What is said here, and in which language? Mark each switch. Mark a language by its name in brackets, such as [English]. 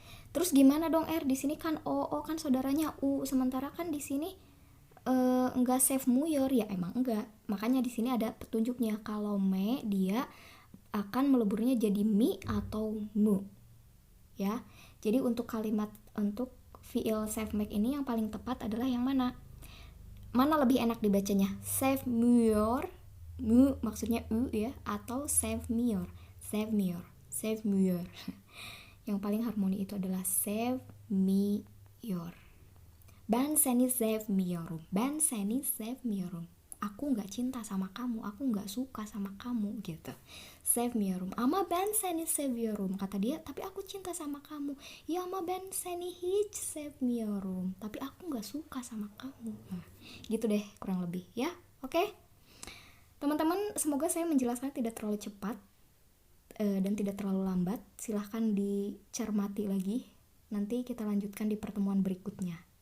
[Indonesian] Terus gimana dong R? Di sini kan o kan saudaranya u, sementara kan di sini enggak save mu your ya, emang enggak. Makanya di sini ada petunjuknya. Kalau me dia akan meleburnya jadi mi atau mu. Ya. Jadi untuk kalimat untuk fiil save make ini yang paling tepat adalah yang mana? Mana lebih enak dibacanya? Save muyor, mu maksudnya u ya, atau save miyor, save miyor, save miyor. Yang paling harmoni itu adalah save miyor. [Turkish] Ben seni sevmiyorum. Ben seni sevmiyorum. [Indonesian] Aku nggak cinta sama kamu, aku nggak suka sama kamu gitu. [Turkish] Sevmiyorum. Ama ben seni seviyorum, [Indonesian] kata dia. Tapi aku cinta sama kamu. [Turkish] Ya ama ben seni hiç sevmiyorum. [Indonesian] Tapi aku nggak suka sama kamu. Nah, gitu deh kurang lebih ya. Oke. Teman-teman, semoga saya menjelaskan tidak terlalu cepat dan tidak terlalu lambat. Silahkan dicermati lagi. Nanti kita lanjutkan di pertemuan berikutnya.